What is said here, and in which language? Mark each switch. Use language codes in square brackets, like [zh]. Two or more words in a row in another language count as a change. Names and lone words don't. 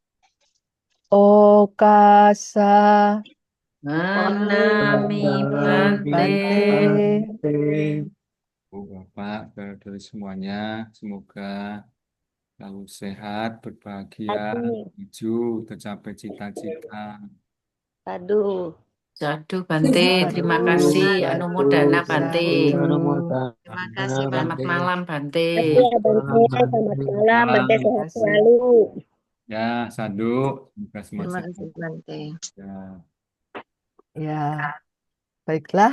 [pi] Okasa, Wandami Bante. [id] Bante. Bu Bapak, saudara semuanya, semoga selalu sehat, berbahagia, maju, tercapai cita-cita. Sadu. Sadu Bante, terima kasih. Anumodana Bante. Sadu. Terima kasih, Selamat Bante. malam, Bante. Ya, Bante, selamat malam. Bante Malam. sehat kasih. selalu. Ya, Sadu. Semoga semua Terima sehat. kasih, Bante. Ya. Ya, baiklah.